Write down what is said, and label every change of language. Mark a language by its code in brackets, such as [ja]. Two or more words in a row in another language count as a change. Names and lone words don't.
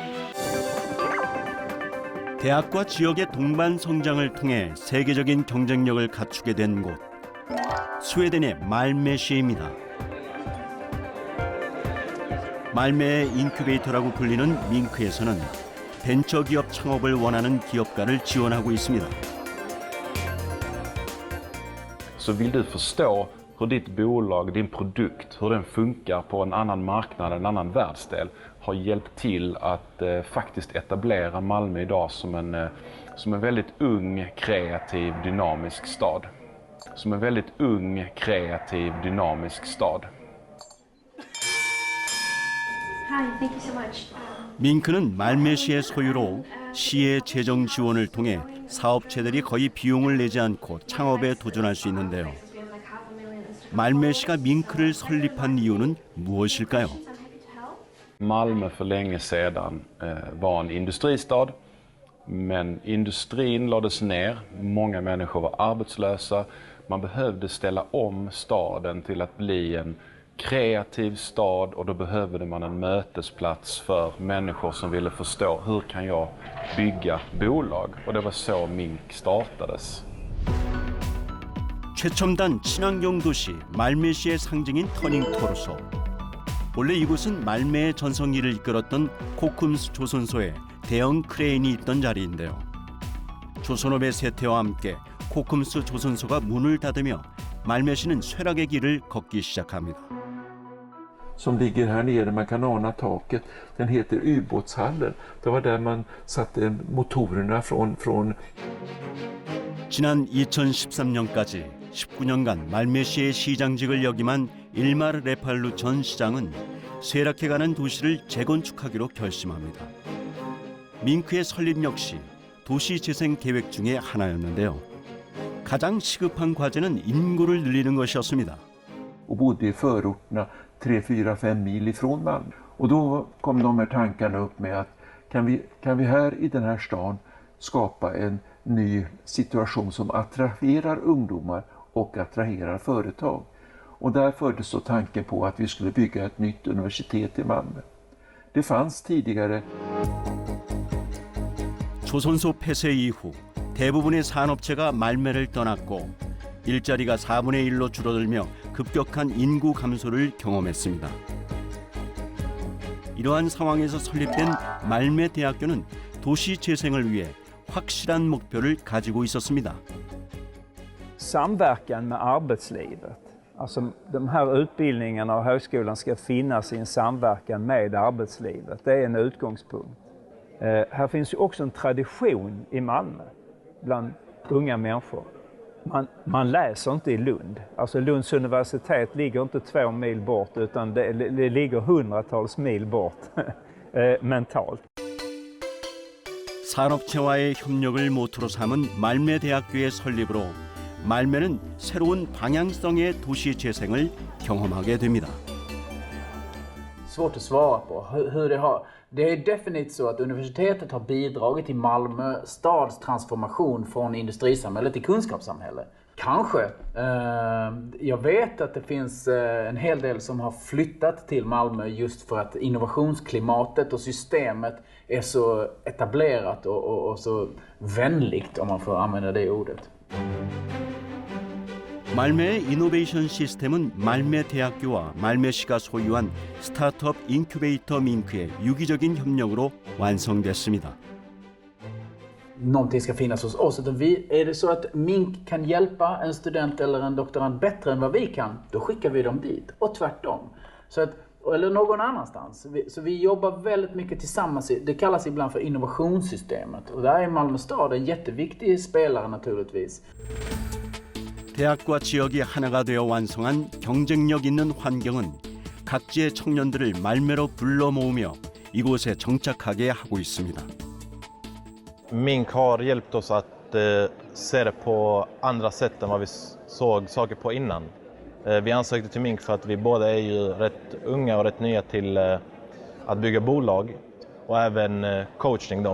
[ko] 대학과 지역의 동반 성장을 통해 세계적인 경쟁력을 갖추게 된 곳, 스웨덴의 말메시입니다. 말메의 인큐베이터라고 불리는 밍크에서는 벤처기업 창업을 원하는 기업가를 지원하고 있습니다. [sv] Så vill du förstå hur ditt bolag, din produkt, hur den funkar på en annan marknad, en annan världsdel, har hjälpt till att faktiskt etablera Malmö idag som en väldigt ung, kreativ, dynamisk stad. Som en väldigt ung, kreativ, dynamisk stad. [en] Hi, thank you so much. [ko] 밍크는 말메시의 소유로 시의 재정 지원을 통해 사업체들이 거의 비용을 내지 않고 창업에 도전할 수 있는데요. 말메시가 밍크를 설립한 이유는 무엇일까요? [sv] Malmö för länge sedan var en industristad, men industrin lades ner, många människor var arbetslösa. Man behövde ställa om staden till att bli en kreativ stad och då behövde man en mötesplats för människor som ville förstå hur kan jag bygga bolag, och det var så Mink startades. [ko] 최첨단 친환경 도시 말메시의 상징인 터닝 토르소. 원래 이곳은 말메의 전성기를 이끌었던 코쿰스 조선소에 대형 크레인이 있던 자리인데요. 조선업의 쇠퇴와 함께 코쿰스 조선소가 문을 닫으며 말메시는 쇠락의 길을 걷기 시작합니다. [sv] Som ligger här nere, man kan ana taket. Den heter ubåtshallen. Det var där man satte motorerna från [ko] 지난 2013년까지 19년간 말메시의 시장직을 역임한 일마르 레팔루 전 시장은 쇠락해가는 도시를 재건축하기로 결심합니다. 밍크의 설립 역시 도시 재생 계획 중의 하나였는데요. 가장 시급한 과제는 인구를 늘리는 것이었습니다. [sv] och bodde i förorterna 3-4-5 mil ifrån Malmö. Och då kom de här tankarna upp med att kan vi här i den här stan skapa en ny situation som attraherar ungdomar och attraherar företag. Och där fördes då tanken på att vi skulle bygga ett nytt universitet i Malmö. Det fanns tidigare. [ko] 조선소 폐쇄 이후 대부분의 산업체가 말매를 떠났고 일자리가 4분의 1로 줄어들며 급격한 인구 감소를 경험했습니다. 이러한 상황에서 설립된 말매 대학교는 도시 재생을 위해 확실한 목표를 가지고 있었습니다. [sv] Samverkan med arbetslivet. Alltså de här utbildningarna och högskolan ska finnas i en samverkan med arbetslivet. Det är en utgångspunkt. Här finns ju också en tradition i Malmö bland unga människor. Man läser inte i Lund. Alltså Lunds universitet ligger inte 2 mil bort utan det ligger hundratals mil bort mentalt. [ko] 산업체와의 협력을 모토로 삼은 말매 대학교의 설립으로 말매는 새로운 방향성의 도시 재생을 경험하게 됩니다. [sv] Svårt att svara på hur det har. Det är definitivt så att universitetet har bidragit till Malmö stads transformation från industrisamhälle till kunskapssamhälle. Kanske. Jag vet att det finns en hel del som har flyttat till Malmö just för att innovationsklimatet och systemet är så etablerat och så vänligt, om man får använda det ordet. [ko] 말매의 이노베이션 시스템은 말매 대학교와 말매시가 소유한 스타트업 인큐베이터 밍크의 유기적인 협력으로 완성됐습니다. [sv] Någonting ska finnas hos oss. Är det så att Mink kan hjälpa en student eller en doktorand bättre än vad vi kan, då skickar vi dem dit. Och tvärtom. Så att, eller någon annanstans. Så vi jobbar väldigt mycket tillsammans. Det kallas ibland för innovationssystemet. Och där är Malmö stad en jätteviktig spelare naturligtvis. [ko] 대학과 지역이 하나가 되어 완성한 경쟁력 있는 환경은 각지의 청년들을 말매로 불러 모으며 이곳에 정착하게 하고 있습니다. [sv] Mink har hjälpt oss att se det på andra sätt än vad vi såg saker på innan. Vi ansökte till Mink för att vi båda är ju rätt unga och rätt nya till att bygga bolag och även coaching då.